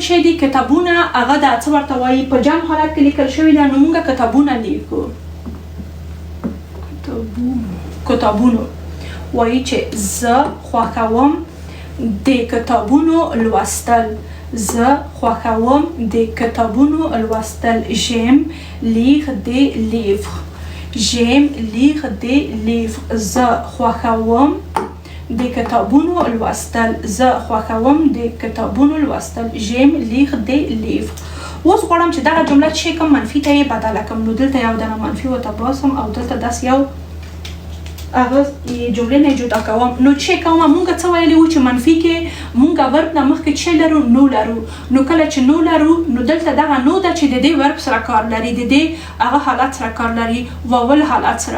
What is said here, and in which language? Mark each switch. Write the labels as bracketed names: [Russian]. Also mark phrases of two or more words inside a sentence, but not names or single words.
[Pashto] چې دي کتابونه هغه د څه ورته وایي؟ په جمع حالت کې لیکل شوي ده، نو موږ کتابونه لیکو. کتابونو وایي چې زه خوښوم د کتابونو لوستل، زه خوښوم د کتابونو لوستل. [French] j'aime lire des livres، j'aime lire des livres. [Pashto] زه خوښوم د کتابونو لوستل، زه خوښوم د کتابونو لوستل. [French] j'aime lire des livres. [Pashto] اوس غواړم چې دغه جمله چې کوم منفي ته یې بدله کړم، نو دلته یو دانه منفي ورته باسم او دلته داسې یو هغه جملې نه جدا کوم. نو چې کومه مونږ څه ویلي وو چې منفي کې مونږ ورب نه مخکې چې لرو نو لرو، نو کله چې نو لرو نو دلته دغه نو ده چې د دې ورب سره کار لري، د دې هغه حالت سره کار لري، واول حالت سره.